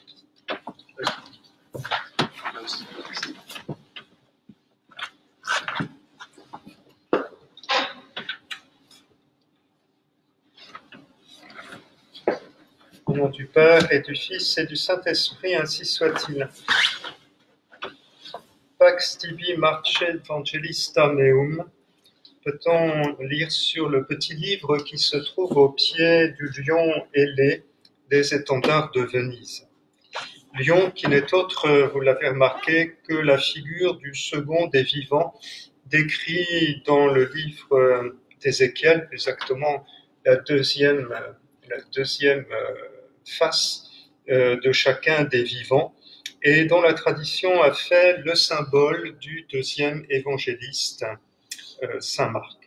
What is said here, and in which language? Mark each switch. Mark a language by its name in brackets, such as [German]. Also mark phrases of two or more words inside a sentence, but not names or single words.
[French] Au nom du Père et du Fils et du Saint-Esprit, ainsi soit-il. [Latin] Pax tibi marce evangelista meum, [French] peut-on lire sur le petit livre qui se trouve au pied du lion ailé des étendards de Venise. Lion qui n'est autre, vous l'avez remarqué, que la figure du second des vivants décrit dans le livre d'Ézéchiel, exactement la deuxième face de chacun des vivants, et dont la tradition a fait le symbole du deuxième évangéliste, Saint Marc.